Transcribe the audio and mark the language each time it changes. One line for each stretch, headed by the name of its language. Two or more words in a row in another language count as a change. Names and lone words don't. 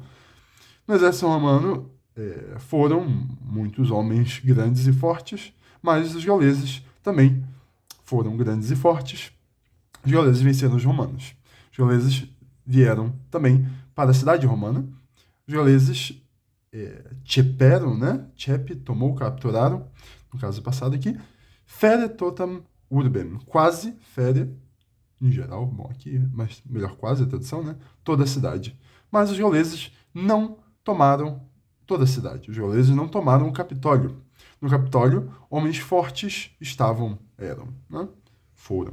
Portuguese: No exército romano foram muitos homens grandes e fortes, mas os gauleses também foram grandes e fortes. Os gauleses venceram os romanos. Os gauleses vieram também para a cidade romana. Os gauleses ceperam, né? Cepe, tomou, capturaram, no caso passado aqui,
Latin: fere totam urbem,
Portuguese: quase, fere, em geral, bom, aqui, mas melhor quase a tradução, né? Toda a cidade. Mas os gauleses não tomaram toda a cidade. Os gauleses não tomaram o Capitólio. No Capitólio, homens fortes eram, né? Foram.